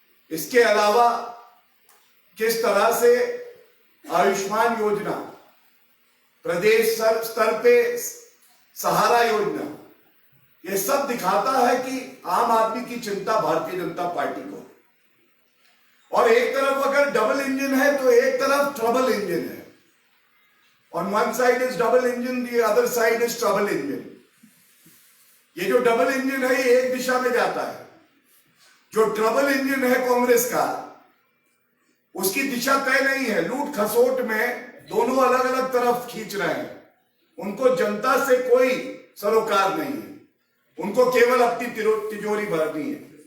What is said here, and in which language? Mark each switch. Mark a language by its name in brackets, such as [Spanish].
[Hindi] इसके अलावा किस तरह से आयुष्मान योजना, प्रदेश स्तर पे सहारा योजना, ये सब दिखाता है कि आम आदमी की चिंता भारतीय जनता पार्टी को। और एक तरफ अगर डबल इंजन है तो एक तरफ ट्रबल इंजन है। [English] On one side is double engine, the other side is trouble engine. [Hindi] ये जो डबल इंजन है ये एक दिशा में जाता है, जो ट्रबल इंजन है कांग्रेस का उसकी दिशा तय नहीं है। लूट खसोट में दोनों अलग अलग तरफ खींच रहे हैं, उनको जनता से कोई सरोकार नहीं है, उनको केवल अपनी तिजोरी भरनी है।